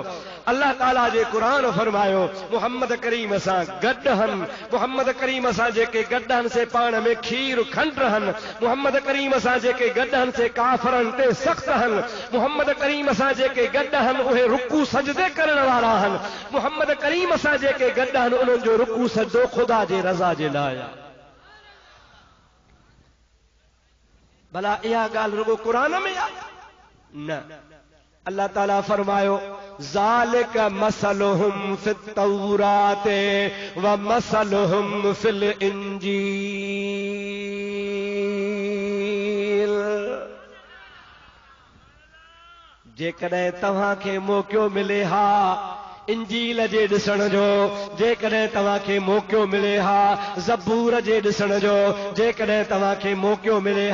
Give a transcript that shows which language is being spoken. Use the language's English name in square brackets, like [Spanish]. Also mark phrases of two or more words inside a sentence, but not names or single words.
[Sindhi] अल्लाह ताला जे क़ुरान फरमायो मुहम्मद करीम सां गॾु हन मुहम्मद करीम सां जेके गॾु हन से पाण में खीर खंड रहनि मुहम्मद करीम सां जेके गॾु हन से काफ़रनि ते सख़्त हन मुहम्मद करीम सां जेके गॾु हन उहे रुकू सजदे करण वारा हन मुहम्मद करीम सां जेके गॾु हन उन्हनि जो रुकू सजदो ख़ुदा जे रज़ा जे लाइ भला इहा ॻाल्हि रुगो क़ुरान में आहे न अल्लाह ताला फरमायो [Arabic] ذلك مثلهم في التوراة ومثلهم في الإنجيل [Sindhi] जेकॾहिं तव्हांखे मौक़ो मिले हा इंजील जे ॾिसण जो जेकॾहिं तव्हांखे मौक़ो मिले हा ज़बूर जे ॾिसण जो जेकॾहिं तव्हांखे मौक़ो मिले